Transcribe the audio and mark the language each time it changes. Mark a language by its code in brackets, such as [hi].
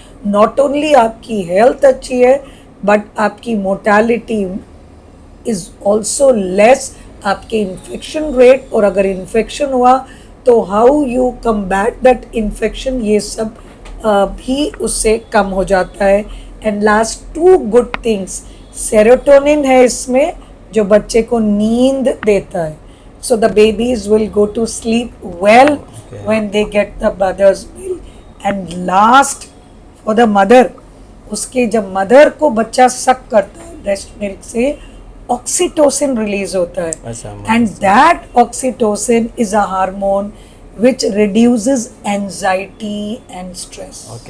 [hi] Not only आपकी health अच्छी है बट आपकी मोर्टेलिटी इज ऑल्सो लेस, आपके इन्फेक्शन रेट, और अगर इन्फेक्शन हुआ तो how you combat that infection, ये सब भी उससे कम हो जाता है. And last 2 good things, serotonin है इसमें जो बच्चे को नींद देता है. [en] So the babies will go to sleep well when they get the mother's milk. [hi] And last, for the mother, उसके जब मदर को बच्चा सक करता है ब्रेस्ट मिल्क से, ऑक्सीटोसिन रिलीज होता है. [en] And that oxytocin is a hormone which reduces anxiety and stress.